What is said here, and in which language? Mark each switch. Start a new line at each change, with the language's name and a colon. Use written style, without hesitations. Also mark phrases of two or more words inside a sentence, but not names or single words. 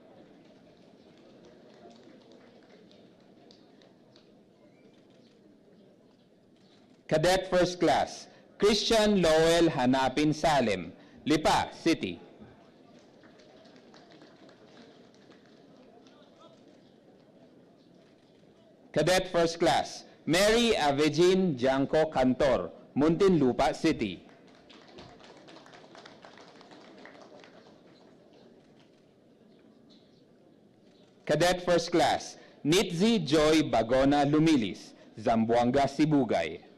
English: Cadet First Class Christian Lowell Hanapin Salem, Lipa City. Cadet First Class Mary Avegin Janko Cantor, Muntinlupa City. Cadet First Class Nitzi Joy Bagona Lumilis, Zamboanga, Sibugay.